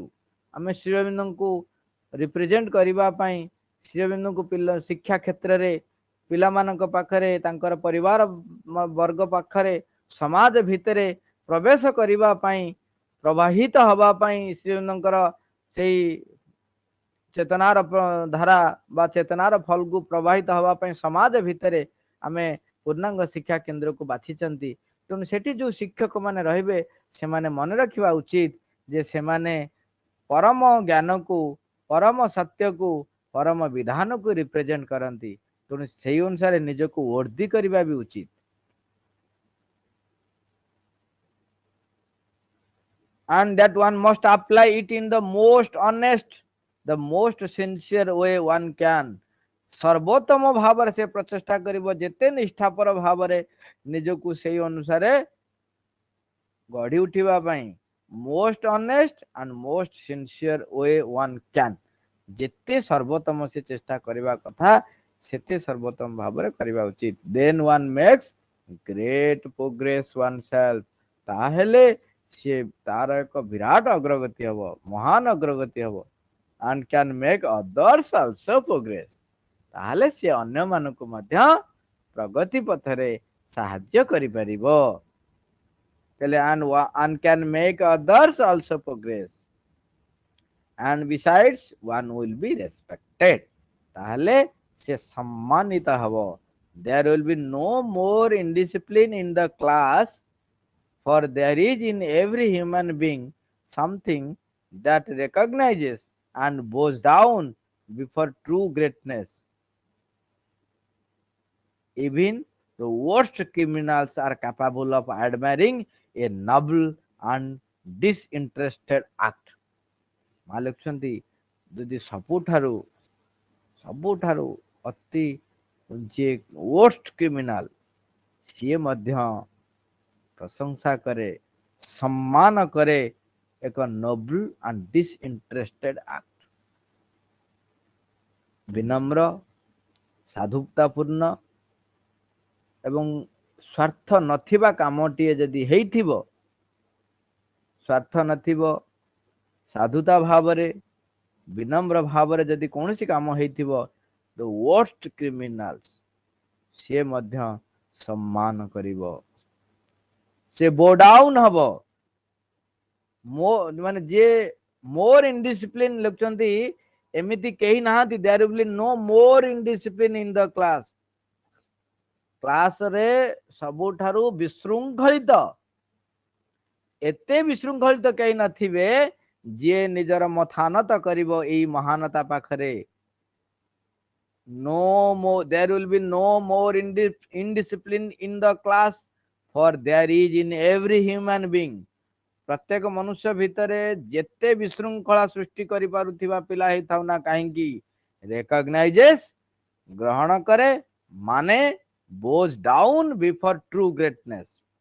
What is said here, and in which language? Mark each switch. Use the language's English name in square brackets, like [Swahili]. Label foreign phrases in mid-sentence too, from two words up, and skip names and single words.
[Odia] ଆମେ ଶ୍ରୀ ଅରବିନ୍ଦଙ୍କୁ ରିପ୍ରେଜେଣ୍ଟ କରିବା ପାଇଁ, ଶ୍ରୀ ଅରବିନ୍ଦଙ୍କୁ ଶିକ୍ଷା କ୍ଷେତ୍ରରେ ପିଲାମାନଙ୍କ ପାଖରେ, ତାଙ୍କର ପରିବାର ବର୍ଗ ପାଖରେ, ସମାଜ ଭିତରେ ପ୍ରବେଶ କରିବା ପାଇଁ, ପ୍ରବାହିତ ହବା ପାଇଁ, ଶ୍ରୀ ଅରବିନ୍ଦଙ୍କର ସେଇ ଚେତନାର ଧାରା ବା ଚେତନାର ଫଲକୁ ପ୍ରବାହିତ ହବା ପାଇଁ ସମାଜ ଭିତରେ ଆମେ ପୂର୍ଣ୍ଣାଙ୍ଗ ଶିକ୍ଷା କେନ୍ଦ୍ରକୁ ବାଛିଛନ୍ତି। ତେଣୁ ସେଠି ଯୋଉ ଶିକ୍ଷକ ମାନେ ରହିବେ, ସେମାନେ ମନେ ରଖିବା ଉଚିତ ଯେ ସେମାନେ ପରମ ଜ୍ଞାନକୁ, ପରମ ସତ୍ୟକୁ, ପରମ ବିଧାନକୁ ରିପ୍ରେଜେଣ୍ଟ କରନ୍ତି। ତେଣୁ ସେଇ ଅନୁସାରେ ନିଜକୁ ବର୍ଦ୍ଧି କରିବା ବି ଉଚିତ। [English] And that one must apply it in the most honest, the most sincere way one can. [Odia] ସର୍ବୋତ୍ତମ ଭାବରେ ସେ ପ୍ରଚେଷ୍ଟା କରିବ, ଯେତେ ନିଷ୍ଠାପର ଭାବରେ ନିଜକୁ ସେଇ ଅନୁସାରେ ଗଢି ଉଠିବା ପାଇଁ। [English] most honest and most sincere way one can, [Odia] ଯେତେ ସର୍ବୋତ୍ତମ ସେ ଚେଷ୍ଟା କରିବା କଥା, ସେତେ ସର୍ବୋତ୍ତମ ଭାବରେ କରିବା ଉଚିତ। [English] then one makes great progress oneself, [Odia] ତାହେଲେ ସିଏ ତାର ଏକ ବିରାଟ ଅଗ୍ରଗତି ହବ, ମହାନ ଅଗ୍ରଗତି ହବ। [English] and can make others also progress, [Odia] ତାହେଲେ ସିଏ ଅନ୍ୟମାନଙ୍କୁ ମଧ୍ୟ ପ୍ରଗତି ପଥରେ ସାହାଯ୍ୟ କରିପାରିବ। [English] ତାହେଲେ and can make others also progress, and besides one will be respected, [Odia] ତାହେଲେ ସେ ସମ୍ମାନିତ ହବ। [English] There will be no more indiscipline in the class, for there is in every human being something that recognizes and bows down before true greatness. Even the worst criminals are capable of admiring a noble and disinterested act. [Odia] ମା ଲେଖୁଛନ୍ତି, ଯଦି ସବୁଠାରୁ ଅତି ଯିଏ [English] worst criminal, [Odia] ସିଏ ମଧ୍ୟ ପ୍ରଶଂସା କରେ, ସମ୍ମାନ କରେ ଏକ [English] noble and disinterested act, [Odia] ବିନମ୍ର, ସାଧୁତାପୂର୍ଣ୍ଣ ଏବଂ ସ୍ୱାର୍ଥ ନଥିବା କାମଟିଏ ଯଦି ହେଇଥିବ, ସ୍ୱାର୍ଥ ନଥିବ, ସାଧୁତା ଭାବରେ, ବିନମ୍ର ଭାବରେ ଯଦି କୌଣସି କାମ ହେଇଥିବ, [English] the worst criminals [Odia] ସିଏ ମଧ୍ୟ ସମ୍ମାନ କରିବ, ସେ [English] bow down [Odia] ହବ। ମାନେ ଯିଏ ମୋର ଇନଡିସିପ୍ଲିନ ଲେଖୁଛନ୍ତି, ଏମିତି କେହି ନାହାନ୍ତି, [English] there will be no more indiscipline in the class, [Odia] କ୍ଲାସରେ ସବୁଠାରୁ ବିଶୃଙ୍ଖଳିତ, ଏତେ ବିଶୃଙ୍ଖଳିତ କେହି ନଥିବେ ଯିଏ ନିଜର ମଥାନତ କରିବ ଏଇ ମହାନତା ପାଖରେ। [English] No more, there will be no more indiscipline in the class, for there is in every human being, [Odia] ପ୍ରତ୍ୟେକ ମନୁଷ୍ୟ ଭିତରେ ଯେତେ ବିଶୃଙ୍ଖଳା ସୃଷ୍ଟି କରିପାରୁଥିବା ପିଲା ହେଇଥାଉ ନା କାହିଁକି, recognizes ଗ୍ରହଣ କରେ, ମାନେ [English] bows down before true greatness।